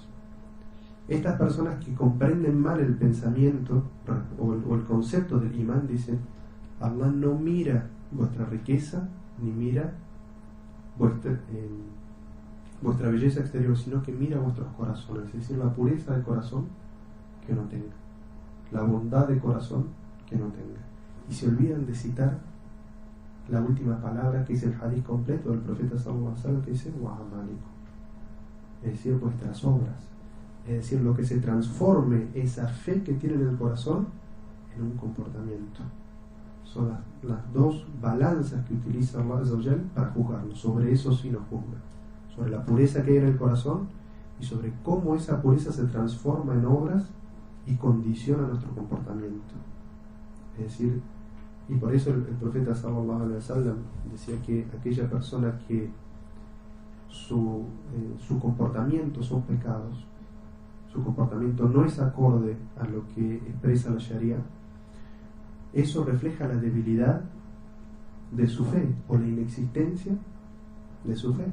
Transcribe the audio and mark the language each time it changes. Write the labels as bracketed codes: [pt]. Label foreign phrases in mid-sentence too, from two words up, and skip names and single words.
[es] Estas personas que comprenden mal el pensamiento o el concepto del imán dicen: Allah no mira vuestra riqueza ni mira vuestra belleza exterior, sino que mira vuestros corazones, es decir, la pureza del corazón que no tenga, la bondad de corazón que no tenga. Y se olvidan de citar la última palabra, que es el hadith completo del profeta [ar] صلى الله عليه وسلم, [es] que dice wa'amalikum, es decir, vuestras obras, es decir, lo que se transforme esa fe que tiene en el corazón en un comportamiento. Son las dos balanzas que utiliza [ar] الله عز وجل [es] para juzgarnos. Sobre eso sí nos juzga, sobre la pureza que hay en el corazón y sobre cómo esa pureza se transforma en obras y condiciona nuestro comportamiento. Es decir, y por eso el profeta [ar] صلى الله عليه وسلم [es] decía que aquella persona que su comportamiento son pecados, su comportamiento no es acorde a lo que expresa la Sharia, eso refleja la debilidad de su fe o la inexistencia de su fe.